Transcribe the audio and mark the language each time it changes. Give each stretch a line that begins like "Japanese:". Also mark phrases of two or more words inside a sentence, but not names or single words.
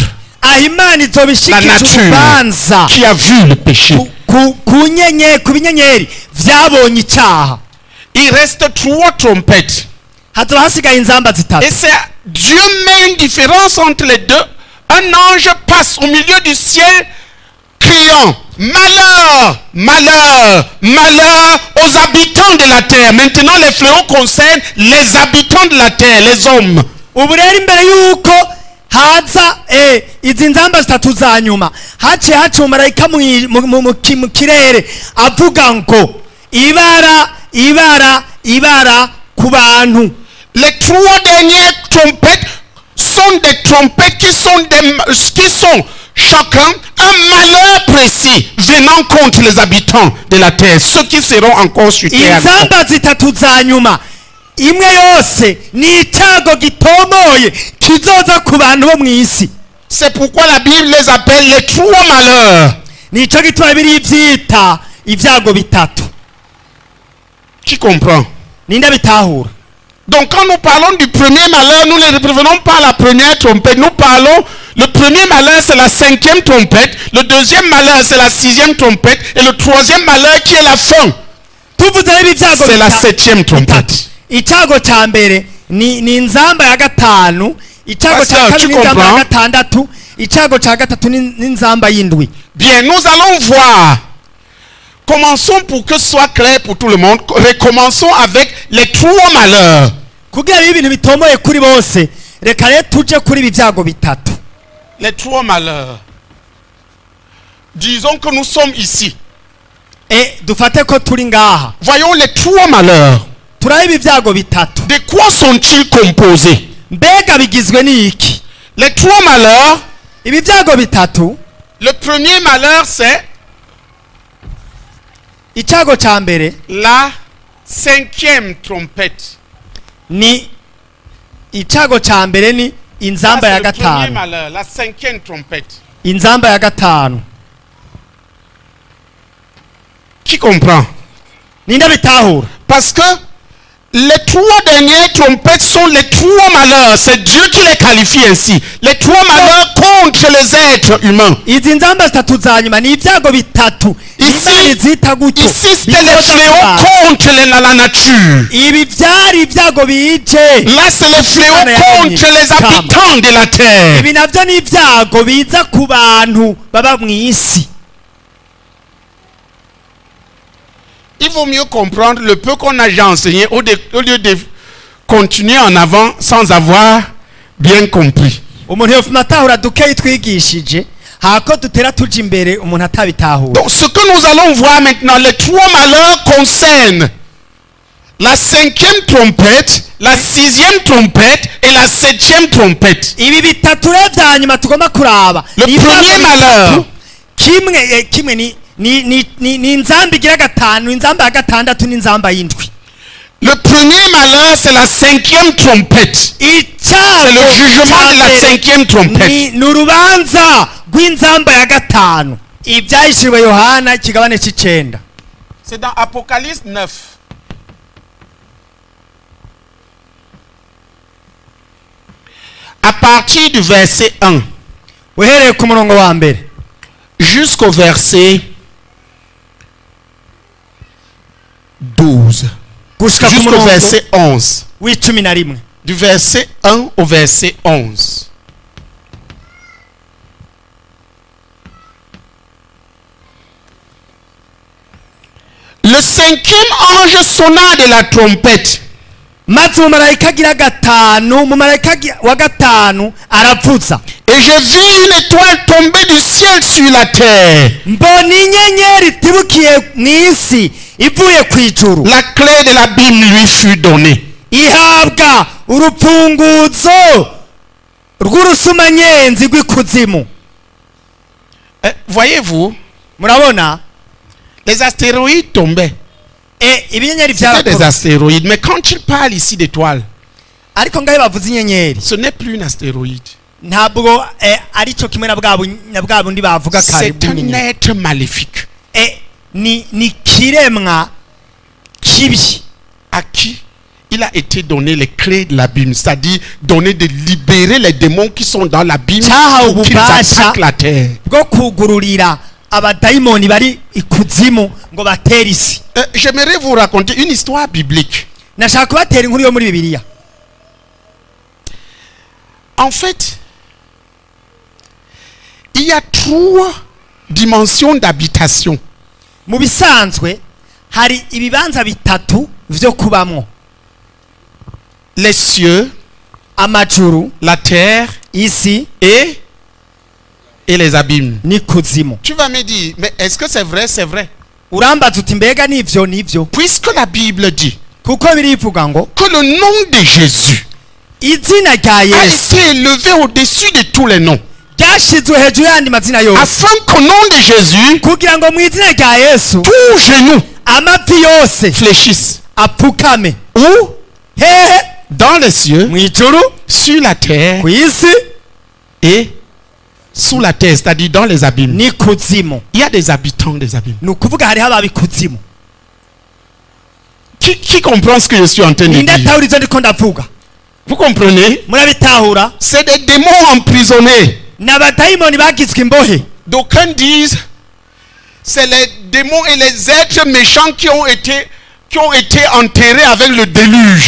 Rundi: Imana izobishikije
French: La nature
Rundi: urubanza
French: qui a vu le péché.
Rundi: ku binyenyeri vyabonye icyaha.
French: Il reste 3 trompettes.
Rundi: Hazoba hasigaye inzamba zitatu.
French: Et c'est Dieu met une différence entre les deux. Un ange passe au milieu du ciel criant malheur, malheur, malheur aux habitants de la terre. Maintenant les fléaux concernent les habitants de la terre, les hommes.
Rundi: Ubu rero imbere yuko haza izi nzamba zitatu za nyuma haciye haca umumarayika mu kirere avuga ngo ibara ku bantu.
French: Les 3 dernières trompettes sont des trompettes qui sont chacun un malheur précis venant contre les habitants de la terre, ceux qui seront encore sur terre.
Rundi: Inzamba zitatu za nyuma imwe yose ni icyago gitomoye kizoza ku bantu bo mw'isi.
French: C'est pourquoi la Bible les appelle les 3 malheurs.
Rundi: Nico gituma biri vyita ibyago bitatu.
French: Qui comprend?
Rundi: Ninde bitahura?
French: Donc quand nous parlons du premier malheur, nous ne revenons pas à la première trompette. Nous parlons, le premier malheur c'est la 5e trompette, le deuxième malheur c'est la 6e trompette, et le troisième malheur qui est la fin, c'est la 7e trompette.
Rundi: Icyago cya mbere ni inzamba ya gatanu, icyago cya kabiri ni inzamba ya gatandatu, icyago cya gatatu ni inzamba y'indwi.
French: Bien, nous allons voir. Commençons pour que ce soit clair pour tout le monde. Recommençons avec les 3 malheurs.
Rundi: Kugira ibintu bitomoye kuri bose, reka rero tuje kuri ibi byago bitatu.
French: Les 3 malheurs. Disons que nous sommes ici.
Rundi: Dufate ko turi ngaha.
French: Voyons les 3 malheurs.
Rundi: Turabe ibi byago bitatu.
French: De quoi sont-ils composés?
Rundi: Mbega bigizwe n'iki?
French: Les 3 malheurs.
Rundi: Ibi byago bitatu.
French: Le premier malheur c'est
Rundi: icyago cya mbere,
French: la 5e trompette.
Rundi: Ni icyago cya mbere ni inzamba ya gatanu.
French: La 5e trompette.
Rundi: Inzamba ya gatanu.
French: Qui comprend?
Rundi: Ninde bitahura?
French: Parce que les 3 dernières trompettes sont les 3 malheurs. C'est Dieu qui les qualifie ainsi. Les 3 malheurs contre les êtres humains.
Rundi: Izi nzamba zitatu za nyuma ni ibyago bitatu.
French: Ici c'était les fléaux contre la nature.
Rundi: Ibi byari ibyago bije.
French: Là c'est les fléaux contre les habitants de la terre.
Rundi: Ibi navyo ni ibyago biza ku bantu baba mw'isi.
French: Il vaut mieux comprendre le peu qu'on a déjà enseigné au lieu de continuer en avant sans avoir bien compris.
Rundi: Umuntu yofuma atahura dukeyi twigishije hako dutera tuja imbere umuntu atabitahura.
French: Donc ce que nous allons voir maintenant, les 3 malheurs concernent la 5e trompette, la 6e trompette et la 7e trompette.
Rundi: Ibi bitatu rero vya nyuma tugomba kuraba.
French: Le premier malheur,
Rundi: kimwe ni inzamba igira gatanu, inzamba ya gatandatu n'inzamba y'indwi.
French: le premier malheur c'est la 5e trompette. C'est le jugement de la 5e trompette.
Rundi: Ni urubanza rw'inzamba ya gatanu. Ibyahishiriwe Yohana ikigabane c'icenda.
French: C'est dans Apocalypse 9. À partir du verset 1
Rundi: Uhereye ku murongo wa mbere
French: jusqu'au verset 12.
Rundi: gushika ku
French: Jusqu'au
Rundi: murongo
French: verset 11.
Rundi: w'icumi na rimwe.
French: du verset 1 au verset 11. Le cinquième ange sonna de la trompette.
Rundi: maze umumarayika agira gatanu, umumarayika wa gatanu aravuza,
French: Et je vis une étoile tomber du ciel sur la terre.
Rundi: mbona inyenyeri itibukiye mu isi ivuye ku ijuru,
French: La clé de l'abîme lui fut donnée.
Rundi: ihabwa urufunguzo rw'urusumanyenzi rw'ikuzimu.
French: Voyez-vous,
Rundi: Murabona,
French: les astéroïdes tombaient.
Rundi: ibinyenyeri
French: C'était des
Rundi: byarakorwa,
French: astéroïdes. Mais quand il parle ici d'étoiles,
Rundi: ariko ngaho bavuze inyenyeri
French: ce n'est plus une astéroïde.
Rundi: ntabwo ari cyo kimwe na bwa bundi bavuga kare
French: C'est un
Rundi: bw'inyenyeri.
French: être maléfique
Rundi: ni kiremwa kibi
French: à qui il a été donné les clés de l'abîme, c'est-à-dire donné de libérer les démons qui sont dans l'abîme
Rundi: Cyahawe
French: pour qu'ils
Rundi: ububasha
French: attaquent la terre.
Rundi: bwo kugururira abadayimoni bari ikuzimu ngo batere isi.
French: J'aimerais vous raconter une histoire biblique.
Rundi: Nashaka kubatera inkuru yo muri Bibiliya.
French: En fait, il y a 3 dimensions d'habitation.
Rundi: Mu bisanzwe hari ibibanza bitatu vyo kubamwo:
French: Les cieux,
Rundi: amajuru,
French: la terre
Rundi: isi
French: et les abîmes.
Rundi: n'ikuzimu.
French: Tu vas me dire, mais est-ce que c'est vrai? C'est vrai.
Rundi: Urambaza uti mbega nivyo?
French: Puisque la Bible dit
Rundi: Kuko birivuga ngo
French: que le nom de Jésus
Rundi: izina rya
French: a
Rundi: Yesu
French: été élevé au-dessus de tous les noms.
Rundi: ryashizwe hejuru y'andi mazina yose,
French: Afin qu'au nom de Jésus,
Rundi: kugira ngo mu izina rya Yesu
French: tout genou
Rundi: amavi yose
French: fléchisse.
Rundi: apfukame.
French: Ou
Rundi: Hehe,
French: dans les cieux,
Rundi: mu ijuru,
French: sur la terre
Rundi: ku isi
French: et sous la terre, c'est-à-dire dans les abîmes.
Rundi: n'ikuzimu.
French: Il y a des habitants des abîmes.
Rundi: Ni ukuvuga hariho ababikuzimu.
French: Qui comprend ce que je suis en train de
Rundi: Ninde
French: dire?
Rundi: atahura ivyo ndiko ndavuga?
French: Vous comprenez?
Rundi: Murabitahura?
French: C'est des démons emprisonnés.
Rundi: N'abadayimoni bagizwe imbohe.
French: D'aucuns disent c'est les démons et les êtres méchants qui ont été enterrés avec le déluge.